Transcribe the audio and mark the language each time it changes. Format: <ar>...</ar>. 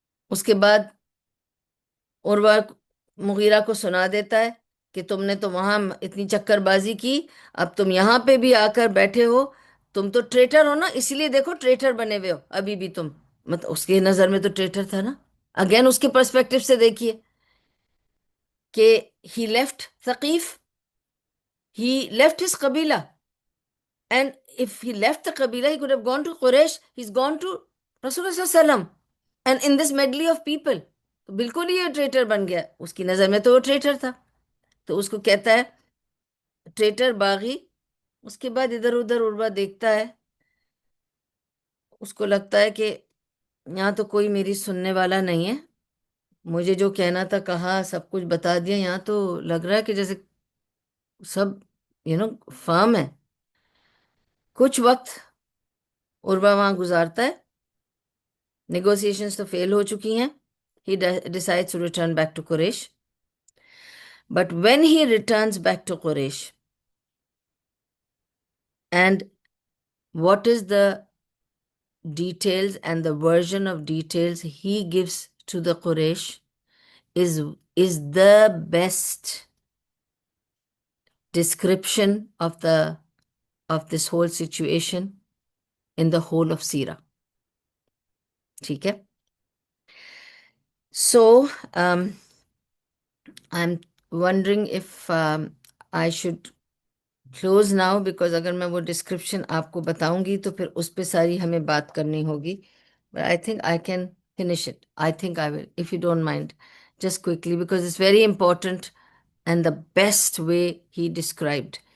<hi>उसके बाद उर्वा मुगीरा को सुना देता है कि तुमने तो वहां इतनी चक्करबाजी की, अब तुम यहां पे भी आकर बैठे हो. तुम तो ट्रेटर हो ना, इसीलिए देखो ट्रेटर बने हुए हो अभी भी तुम. मतलब उसके नजर में तो ट्रेटर था ना. अगेन उसके पर्सपेक्टिव से देखिए कि</hi> <en>He left Thaqif, he left his कबीला. And if he left the Qabila, he could have gone to Quraysh. He's gone to Rasulullah. And in this medley of people,</en> <hi>तो बिल्कुल ही ये ट्रेटर बन गया. उसकी नजर में तो वो ट्रेटर था. तो उसको कहता है ट्रेटर, बागी. उसके बाद इधर उधर उर्वा देखता है. उसको लगता है कि यहाँ तो कोई मेरी सुनने वाला नहीं है. मुझे जो कहना था कहा, सब कुछ बता दिया. यहाँ तो लग रहा है कि जैसे सब फर्म है. कुछ वक्त उर्वा वहां गुजारता है. नेगोशिएशंस तो फेल हो चुकी हैं.</hi> <en>He decides to return back to Quraysh. But when he returns back to Quraysh, and what is the details and the version of details he gives to the Quraysh is is the best description of this whole situation in the whole of Sira.</en> <hi>ठीक है.</hi> <en>So I'm wondering if I should close now, because</en> <hi>अगर मैं वो description आपको बताऊंगी तो फिर उस पे सारी हमें बात करनी होगी.</hi> <en>But I think I can finish it. I think I will, if you don't mind, just quickly, because it's very important and the best way he described.</en>